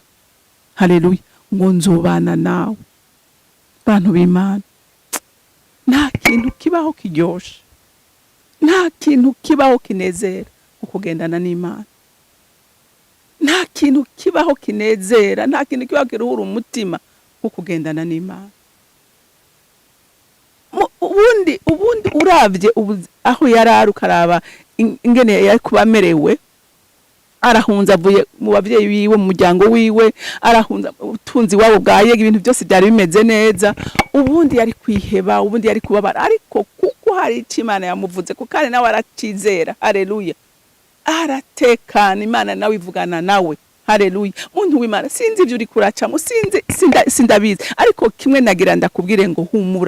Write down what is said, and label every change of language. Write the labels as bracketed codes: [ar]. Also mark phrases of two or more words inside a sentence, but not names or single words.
[rn] Haleluya. Ngo nzobana nawe. Bantu b'Imana, nta kintu kibaho kiryoshe, nta kintu kibaho kinezera ukugendana n'Imana. Nta kintu kibaho kinezera, nta kintu kibaho kiruhura umutima ukugendana n'Imana. Ubundi uravye aho yarari ukaraba ingene yari kubamerewe, arahunza avuye mu bavyeyi biwe, mu muryango wiwe, arahunza utunzi wabo bwaye, ibintu byose byari bimeze neza. Ubundi yari kwiheba, ubundi yari kubabara, ariko kuko hari icyo Imana yamuvuze, kuko kandi nawe aracizera. Haleluya. Aratekana, Imana nawe ivugana nawe. Haleluya. Muntu w'Imana, sinzi ibyo uri kuracamo, sindabizi, ariko kimwe nagira ndakubwire ngo humura.